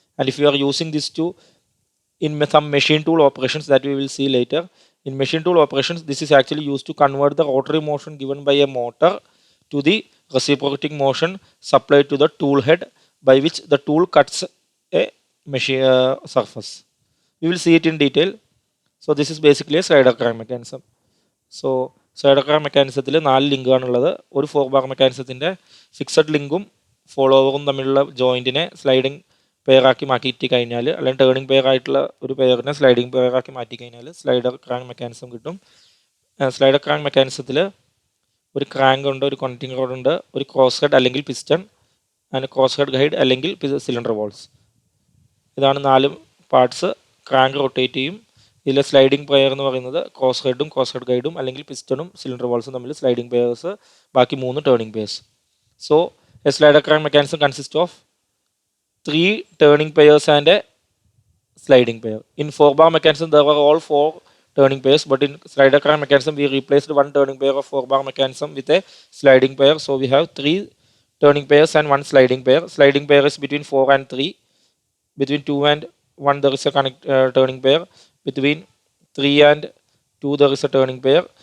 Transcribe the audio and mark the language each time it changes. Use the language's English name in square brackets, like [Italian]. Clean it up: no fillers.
[English] And if you are using this to in some machine tool operations that we will see later, in machine tool operations, this is actually used to convert the rotary motion given by a motor to the reciprocating motion supplied to the tool head, by which the tool cuts a machine surface. We will see it in detail. So this is basically a slider crank mechanism. So slider crank [Malayalam] മെക്കാനിസത്തിൽ 4 ലിങ്കാണുള്ളത്. ഒരു 4-bar മെക്കാനിസത്തിൻ്റെ fixed ലിങ്കും ഫോളോവറും തമ്മിലുള്ള ജോയിൻറ്റിനെ sliding പെയറാക്കി മാറ്റിയിട്ട് കഴിഞ്ഞാൽ, അല്ലെങ്കിൽ turning pair ആയിട്ടുള്ള ഒരു പെയറിനെ sliding പെയറാക്കി മാറ്റി കഴിഞ്ഞാൽ സ്ലൈഡർ ക്രാങ്ക് മെക്കാനിസം കിട്ടും. സ്ലൈഡർ ക്രാങ്ക് മെക്കാനിസത്തിൽ ഒരു ക്രാങ്ക് ഉണ്ട്, ഒരു കണക്റ്റിംഗ് റോഡ് ഉണ്ട്, ഒരു ക്രോസ് ഹെഡ് അല്ലെങ്കിൽ piston, and cross head guide അല്ലെങ്കിൽ സിലിണ്ടർ വാൾസ്. ഇതാണ് 4 പാർട്സ്. ക്രാങ്ക് റൊട്ടേറ്റ് ചെയ്യും. ഇതിലെ സ്ലൈഡിംഗ് പെയർ എന്ന് പറയുന്നത് ക്രോസ് ഹെഡും ക്രോസ് ഹെഡ് ഗൈഡും അല്ലെങ്കിൽ പിസ്റ്റണും സിലിണ്ടർ വാൾസും തമ്മിൽ സ്ലൈഡിംഗ് പെയർസ്, ബാക്കി 3 turning pairs. [English] So a slider crank mechanism consist of 3 turning pairs and a sliding pair. In 4-bar mechanism, there were all 4 turning pairs, but in slider crank mechanism, we replaced one turning pair of 4-bar mechanism with a sliding pair. So we have 3 turning pairs and 1 sliding pair. Sliding pair is between 4 and 3. Between 2 and 1, there is a turning pair. Between 3 and 2, there is a turning pair.